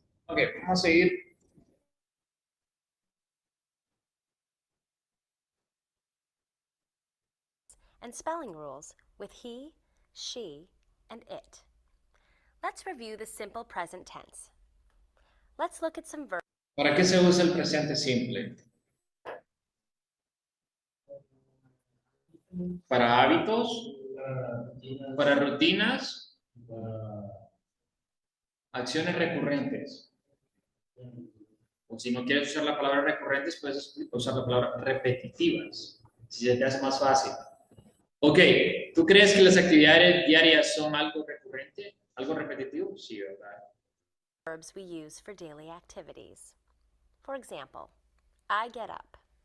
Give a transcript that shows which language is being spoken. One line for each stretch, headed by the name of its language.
Spanish: Ok, vamos a seguir.
English: And spelling rules with he, she, and it. Let's review the simple present tense. Let's look at some verbs.
Spanish: ¿Para qué se usa el presente simple? ¿Para hábitos? ¿Para rutinas? Acciones recurrentes. O si no quieres usar la palabra recurrentes, puedes usar la palabra repetitivas, si se te hace más fácil. Ok, ¿tú crees que las actividades diarias son algo recurrente? ¿Algo repetitivo? Sí, ¿verdad?
English: Verbs we use for daily activities. For example, I get up.